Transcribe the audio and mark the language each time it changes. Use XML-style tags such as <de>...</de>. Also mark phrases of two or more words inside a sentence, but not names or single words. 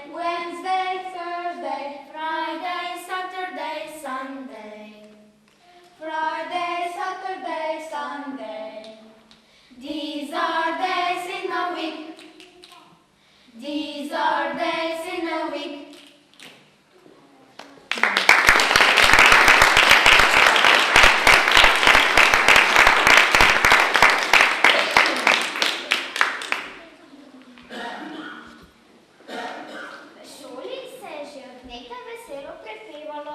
<en>Wednesday, Thursday, Friday, Saturday, Sunday. Friday, Saturday, Sunday. These are days in the week. These are days in the week.</en> <sl>V šoli se je že od nekdaj veselo prepevalo.</sl>